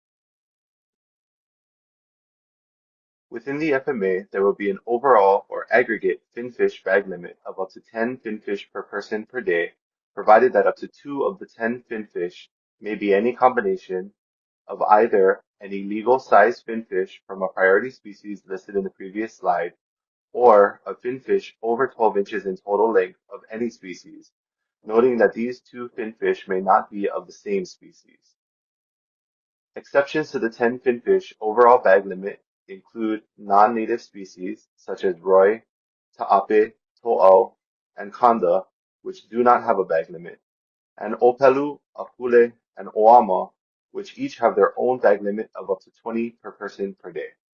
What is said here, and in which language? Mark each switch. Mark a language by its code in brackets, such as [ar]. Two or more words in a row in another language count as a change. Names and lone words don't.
[en] Within the FMA, there will be an overall or aggregate finfish bag limit of up to 10 finfish per person per day, provided that up to 2 of the 10 finfish may be any combination of either an illegal size finfish from a priority species listed in the previous slide, or a finfish over 12 inches in total length of any species, noting that these 2 finfish may not be of the same species. Exceptions to the 10 finfish overall bag limit include non-native species such as roi, ta'ape, to'au, and kanda, which do not have a bag limit, and ōpelu, akule, and ʻoama, which each have their own bag limit of up to 20 per person per day.